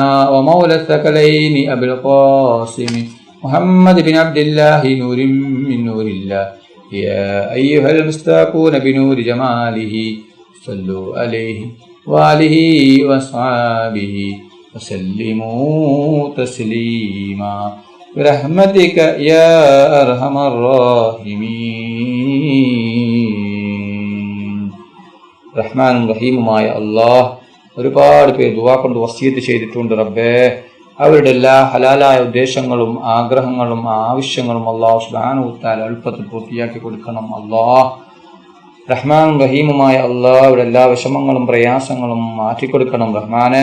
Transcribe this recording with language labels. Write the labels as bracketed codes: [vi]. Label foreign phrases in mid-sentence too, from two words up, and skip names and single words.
[ar] ومولى الثقلين أبي القاسم محمد بن عبد الله نور من نور الله يا أيها المستاقون بنور جماله صلوا عليه وآله وأصحابه وسلموا تسليما برحمتك يا أرحم الراحمين. [ml] റഹ്മാനും റഹീമുമായ അല്ലാഹ്, ഒരുപാട് പേർ ദുആ കൊണ്ട് വസിയത്ത് ചെയ്തിട്ടുണ്ട് റബ്ബേ. അവരുടെ എല്ലാ ഹലാലായ ഉദ്ദേശങ്ങളും ആഗ്രഹങ്ങളും ആവശ്യങ്ങളും അല്ലാഹു [ar] سبحانه وتعالى [ml] എളുപ്പത്തിൽ പൂർത്തിയാക്കി കൊടുക്കണം അല്ലാഹ്. റഹ്മാനും റഹീമുമായ അല്ലാഹ്, അവരുടെ എല്ലാ വിഷമങ്ങളും പ്രയാസങ്ങളും മാറ്റിക്കൊടുക്കണം റഹ്മാനെ.